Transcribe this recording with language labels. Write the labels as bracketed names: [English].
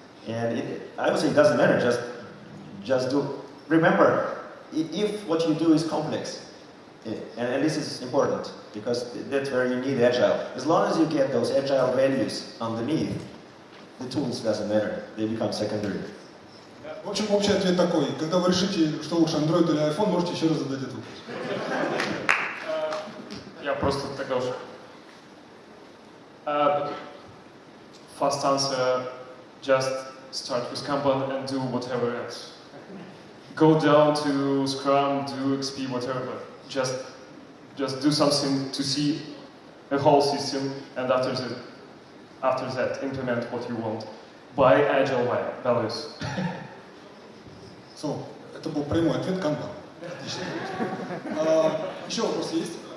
[English] And I would say it doesn't matter. Just do. Remember, if what you do is complex. And this is important, because that's where you need Agile. As long as you get those Agile values underneath, the tools doesn't matter. They become secondary. [Russian] В общем, общий ответ такой. Когда вы решите, что лучше, Android или iPhone, можете еще раз задать этот вопрос. Я просто тогда уже. [English] Fast answer, just start with Kanban and do whatever else. Go down to Scrum, do XP, whatever, but just do something to see a whole system, and after that implement what you want by Agile values. [Russian] So, это был прямой ответ Kanban. Отлично. Еще вопросы есть?